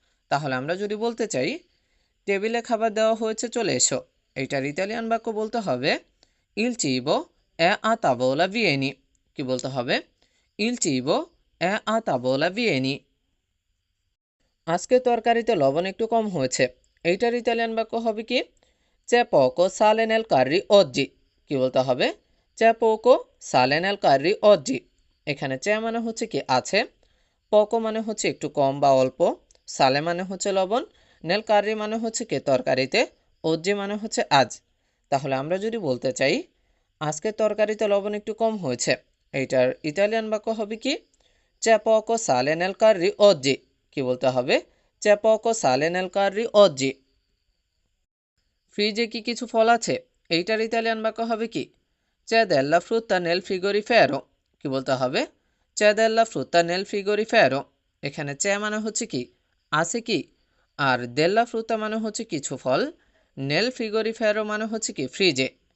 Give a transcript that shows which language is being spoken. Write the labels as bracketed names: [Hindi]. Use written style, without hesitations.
[Bangla] তাহলে আমরা যদি বলতে চাই টেবিলে খাবার দেওয়া হয়েছে চলে এসো, এটার ইতালিয়ান বাক্য বলতে হবে [Italian] il cibo è a tavola vieni। [Bangla] কি বলতে হবে? [Italian] il cibo è a tavola vieni। [Bangla] আজকে তরকারিতে লবণ একটু কম হয়েছে, এইটার ইতালিয়ান বাক্য হবে কি [Italian] c'è poco sale nel curry oggi। [Bangla] কি বলতে হবে? [Italian] c'è poco sale nel curry oggi। [Bangla] এখানে c'è মানে হচ্ছে কি আছে, poco মানে হচ্ছে একটু কম বা অল্প, সালে মানে হচ্ছে লবণ, নেল কারি মানে হচ্ছে কি তরকারিতে, oggi মানে হচ্ছে আজ। তাহলে আমরা যদি বলতে চাই আজকে তরকারিতে লবণ একটু কম হয়েছে, এইটার ইতালিয়ান বাক্য হবে কি [Italian] c'è poco sale nel curry oggi। [Bangla] কি বলতে হবে? [Italian] c'è poco sale nel curry oggi। [Bangla] ফ্রিজে কি কিছু ফল আছে, এইটার ইতালিয়ান বাক্য হবে কি [Italian] c'è della frutta nel frigorifero। [Bangla] কি বলতে হবে? [Italian] c'è della frutta nel frigorifero। [Bangla] এখানে c'è মানে হচ্ছে কি আছে কি, আর দেল্লা ফ্রুতা মানে হচ্ছে কিছু ফল, নেল ফ্রিগোরিফেরো মানে হচ্ছে কি ফ্রিজে।